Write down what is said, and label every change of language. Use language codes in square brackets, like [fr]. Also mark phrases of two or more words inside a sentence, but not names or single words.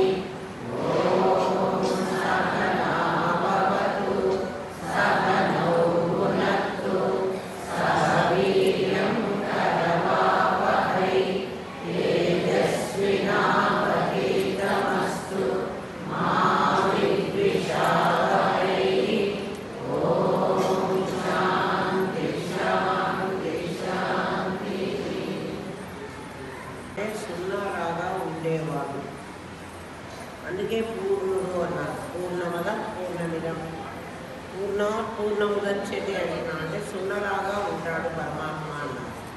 [sa] ॐ सहना भवतु सहनौ भुनक्तु सह वीर्यं करवावहै तेजस्विनावधीतमस्तु मा विद्विषावहै। ఓం శాంతి శాంతి శాంతి. [te] సున్నారాగా ఉండేవాడు, అందుకే పూర్ణుడు అన్నారు. [sa] పూర్ణమద పూర్ణమిదం పూర్ణముదచ్చతి [te] అంటున్నా అంటే సున్నలాగా ఉంటాడు పరమాత్మ అన్నారు.